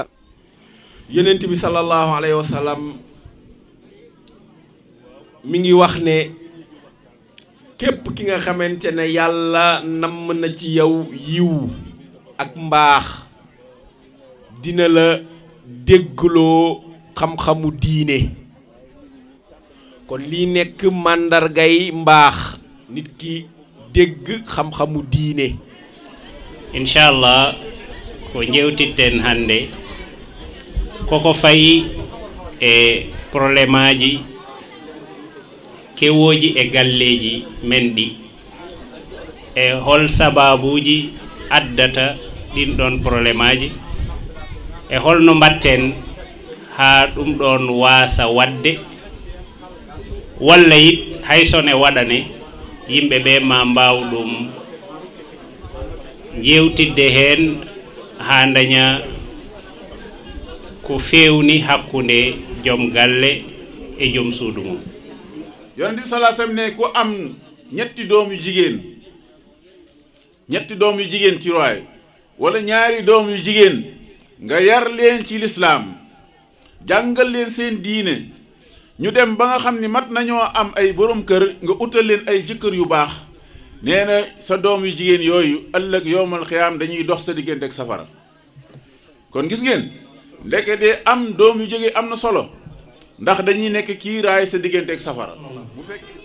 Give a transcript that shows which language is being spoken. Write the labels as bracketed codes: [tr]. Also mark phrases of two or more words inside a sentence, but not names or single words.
[wo] yonent bi [ar] صلى الله عليه وسلم [wo] mi ngi wax ne képp ki nga xamante ne yàlla namm na ci yow yiw ak mbaax dina la déggloo xam-xamu diine kon lii nekk màndargay mbaax nit ki dégg xam-xamu diine [ff] inchallah ko jewtitten hannde koko fayi e probléme aji kewoji e galleji men ɗi e hol sababuji addata ɗin ɗon probléme aji e holno mbatten ha ɗum ɗon wasa wadde walla yit haysone waɗane yimɓe ɓe ma mbaw ɗum jewtidde hen ha daña ko fewni hakkunde joom galle e joom suudu mum [wo] yonent bi [ar] صلى الله عليه وسلم [wo] ne ku am ñetti doom yu jigéen ci roy wala ñaari doom yu jigéen nga yar leen ci lislaam jàngal leen seen diine ñu dem ba nga xam ni mat nañoo am ay borom kër nga utal leen ay jëkkër yu baax nee na sa doom yu jigéen yooyu ëllëg [ar] يوم القيامة [wo] dañuy dox sa diggante ak safara kon gis ngeen ndeke de am doom yu jigéen am na solo ndax dañuy nekk kii raay sa diggante ak safara bu fekkee